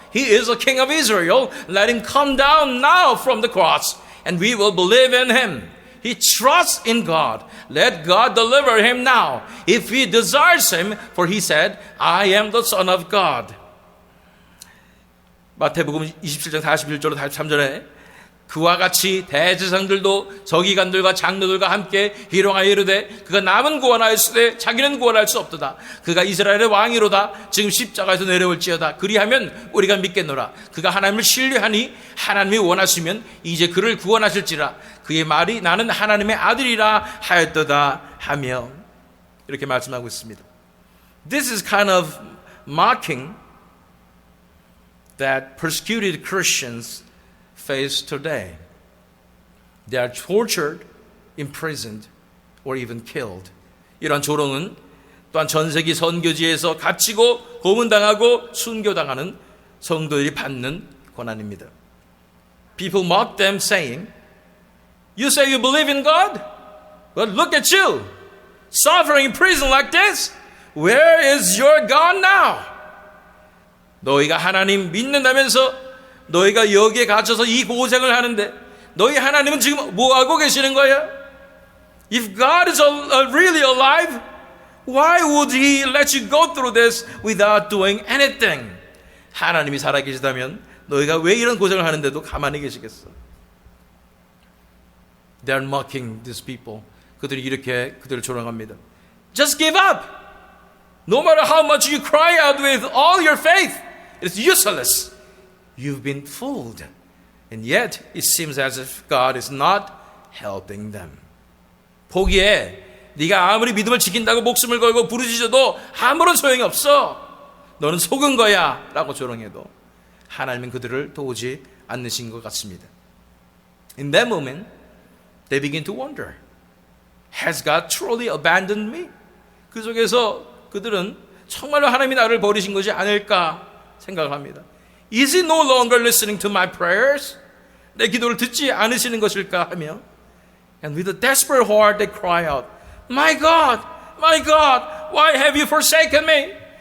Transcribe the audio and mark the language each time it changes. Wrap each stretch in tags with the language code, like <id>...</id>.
<en>He is the king of Israel. Let him come down now from the cross, and we will believe in him. He trusts in God. Let God deliver him now, if he desires him, for he said, I am the Son of God.</en> <ko>마태복음 27장 41절로 43절에 그와 같이 대제사장들도 서기관들과 장로들과 함께 희롱하여 이르되 그가 남은 구원하였으되 자기는 구원할 수 없도다. 그가 이스라엘의 왕이로다. 지금 십자가에서 내려올지어다. 그리하면 우리가 믿겠노라. 그가 하나님을 신뢰하니 하나님이 원하시면 이제 그를 구원하실지라. 그의 말이 나는 하나님의 아들이라 하였도다 하며 이렇게 말씀하고 있습니다.</ko> <en>This is kind of mocking that persecuted Christians face today. They are tortured, imprisoned, or even killed.</en> <ko>이런 조롱은 또한 전 세계 선교지에서 갇히고 고문당하고 순교당하는 성도들이 받는 고난입니다.</ko> <en>People mock them saying, You say you believe in God? But look at you, suffering in prison like this. Where is your God now?</en> <ko>너희가 하나님 믿는다면서 너희가 여기에 갇혀서 이 고생을 하는데 너희 하나님은 지금 뭐하고 계시는 거야?</ko> <en>If God is really alive, why would He let you go through this without doing anything?</en> <ko>하나님이 살아계시다면 너희가 왜 이런 고생을 하는데도 가만히 계시겠어?</ko> <en>They are mocking these people.</en> <ko>그들이 이렇게 그들을 조롱합니다.</ko> <en>Just give up. No matter how much you cry out with all your faith, it's useless. You've been fooled. And yet, it seems as if God is not helping them.</en> <ko>포기해. 네가 아무리 믿음을 지킨다고 목숨을 걸고 부르짖어도 아무런 소용이 없어. 너는 속은 거야. 라고 조롱해도 하나님은 그들을 도우지 않으신 것 같습니다.</ko> <en>In that moment, they begin to wonder. Has God truly abandoned me?</en> <ko>그 속에서 그들은 정말로 하나님이 나를 버리신 것이 아닐까 생각을 합니다.</ko> <en>Is he no longer listening to my prayers?</en> <ko>내 기도를 듣지 않으시는 것일까 하며</ko> <en>And with a desperate heart they cry out, My God, why have you forsaken me?</en>